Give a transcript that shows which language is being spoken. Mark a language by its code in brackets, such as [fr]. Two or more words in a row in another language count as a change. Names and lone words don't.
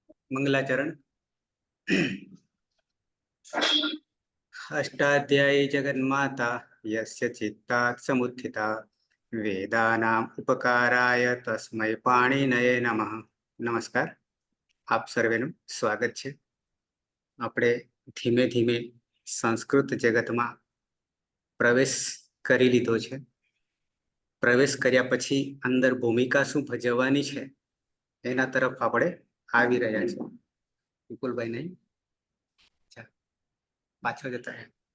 [sa] मंगलाचरण। अष्टाध्यायी जगन्माता यस्य चित्तात् समुत्थिता वेदानाम् उपकाराय तस्मै पाणिनये नमः। [gu] નમસ્કાર, આપ સર્વેનું સ્વાગત છે। આપણે ધીમે ધીમે સંસ્કૃત જગતમાં પ્રવેશ કરી લીધો છે। પ્રવેશ કર્યા પછી અંદર ભૂમિકા શું ભજવવાની છે એના તરફ આપણે આવી રહ્યા છીએ। વિપુલભાઈ નહીં, પાછળ જતા રહે।